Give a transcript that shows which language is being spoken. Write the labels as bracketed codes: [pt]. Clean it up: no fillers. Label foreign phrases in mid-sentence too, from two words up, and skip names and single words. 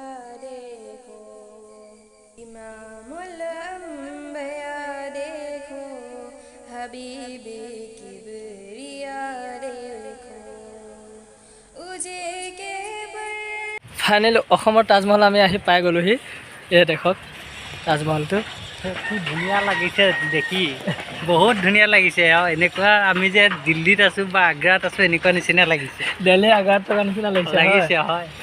[ur] देखो इमामुल अंबिया देखो हबीबी किबरिया देखो उजे के [as] ফাইনেলি অসমৰ তাজমহল আমি আহি পাই গ'লোহি। এই দেখক তাজমহলটো খুব ধুনীয়া লাগিছে দেখি, বহুত ধুনীয়া লাগিছে। আৰু এনেকুৱা আমি যে দিল্লীত আছোঁ বা আগ্ৰাত আছোঁ এনেকুৱা নিচিনা লাগিছে। দিল্লী আগ্ৰাত থকা নিচিনা লাগিছে হয়।